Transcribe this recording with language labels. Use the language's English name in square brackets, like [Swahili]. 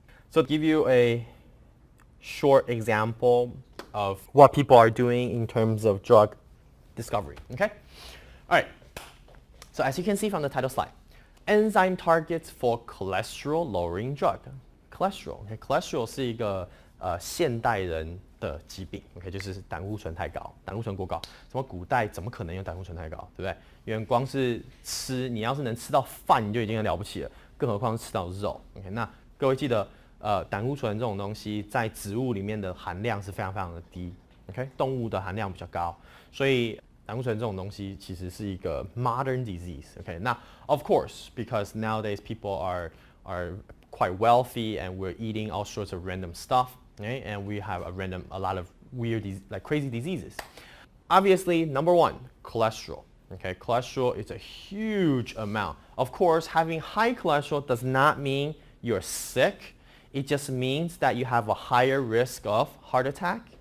[English] So to give you a short example of what people are doing in terms of drug discovery, okay? All right, so as you can see from the title slide, enzyme targets for cholesterol lowering drug. [Chinese] Cholesterol, okay, cholesterol 是一个现代人的疾病 ，OK， 就是胆固醇太高，胆固醇过高。什么古代怎么可能有胆固醇太高，对不对？因为光是吃，你要是能吃到饭，你就已经很了不起了，更何况是吃到肉。 OK， 那各位记得，胆固醇这种东西在植物里面的含量是非常非常的低 ，OK， 动物的含量比较高，所以胆固醇这种东西其实是一个 [English] modern disease。 [Chinese] OK， 那 [English] of course because nowadays people are quite wealthy and we're eating all sorts of random stuff, okay? And we have a lot of weird, like crazy diseases. Obviously, number one, cholesterol. Okay, cholesterol is a huge amount. Of course, having high cholesterol does not mean you're sick. It just means that you have a higher risk of heart attack.